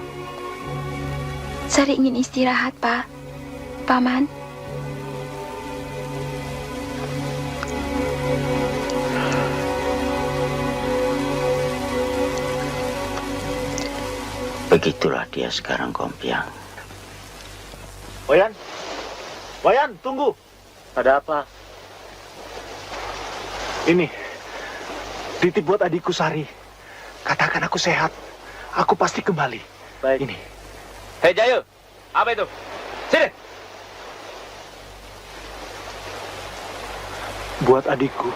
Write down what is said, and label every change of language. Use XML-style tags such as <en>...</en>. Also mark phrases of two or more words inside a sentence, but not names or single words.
<id>Sari ingin istirahat, Pak. Paman. begitulah dia sekarang, Kompiang. Wayan. Wayan, tunggu. Ada apa? Ini. Titip buat adikku Sari. Katakan aku sehat. Aku pasti kembali. Baik. Ini. Hei Jayu, apa itu? Sini. Buat adikku.</id>